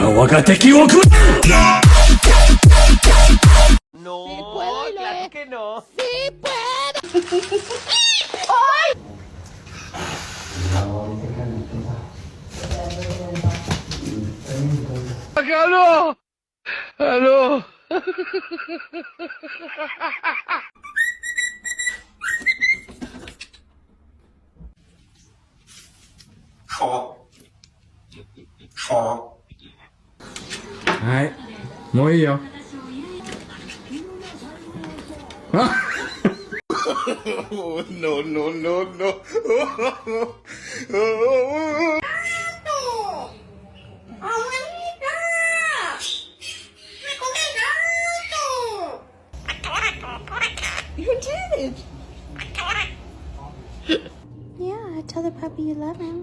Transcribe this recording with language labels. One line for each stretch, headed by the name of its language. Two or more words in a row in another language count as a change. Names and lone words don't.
Japanese: が敵を食う
Spanish: No, Sí puedo y lo claro he- que no. ¡Sí puedo! ¡Aló! ¡Aló! ¡Ay!
Japanese: もういいよ。あ
Spanish: No, no, no, no.
English: You did. Yeah, tell the puppy you love him.